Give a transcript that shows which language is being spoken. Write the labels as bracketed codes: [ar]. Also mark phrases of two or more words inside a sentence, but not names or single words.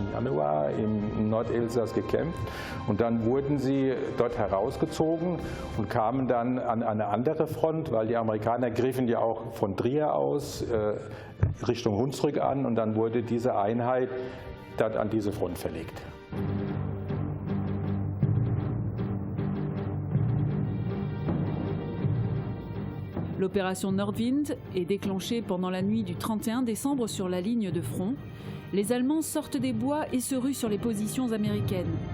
[de] Januar im Nordelsass gekämpft, und dann wurden sie dort herausgezogen und kamen dann an eine andere Front, weil die Amerikaner griffen ja auch von Trier aus Richtung Hunsrück an, und dann wurde diese Einheit dort an diese Front verlegt. [fr] L'opération Nordwind est déclenchée pendant la nuit du 31 décembre sur la ligne de front. Les Allemands sortent des bois et se ruent sur les positions américaines.